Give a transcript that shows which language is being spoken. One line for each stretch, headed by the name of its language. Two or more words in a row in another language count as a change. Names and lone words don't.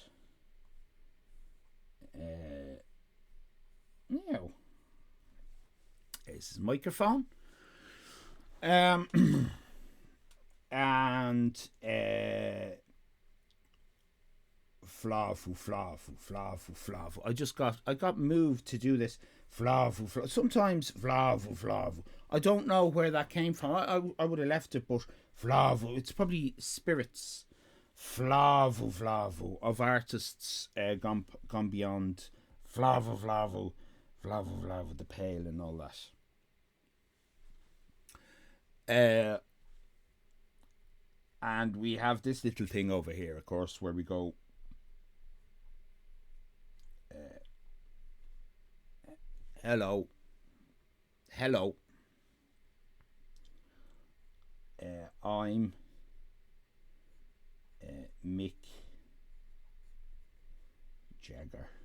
English: Now, there's his microphone. And flavu, flavu, flavu, flavu. I got moved to do this. Flavu, flavu. Sometimes flavu, flavu. I don't know where that came from. I would have left it, but flavu. It's probably spirits. Flavu, flavu of artists gone beyond. Flavu, flavu, flavu, flavu, the pale and all that. And we have this little thing over here, of course, where we go hello, I'm Mick Jagger.